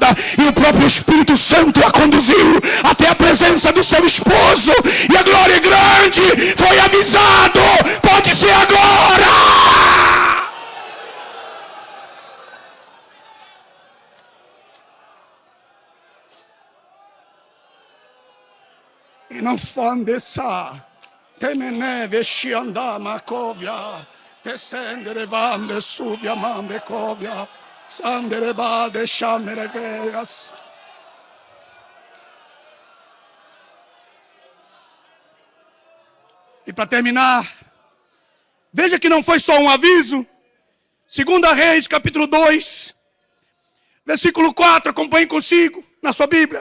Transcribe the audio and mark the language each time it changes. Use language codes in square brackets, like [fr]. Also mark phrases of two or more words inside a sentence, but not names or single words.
[pt] E o próprio Espírito Santo a conduziu até a presença do seu esposo. E a glória é grande. Foi avisado. Pode ser agora. E não fandessa. Temene vesci andama covia, te sendere bande subia mande covia, sandere bade chamere vegas. E para terminar, veja que não foi só um aviso. 2 Reis, capítulo 2, versículo 4, acompanhe consigo na sua Bíblia.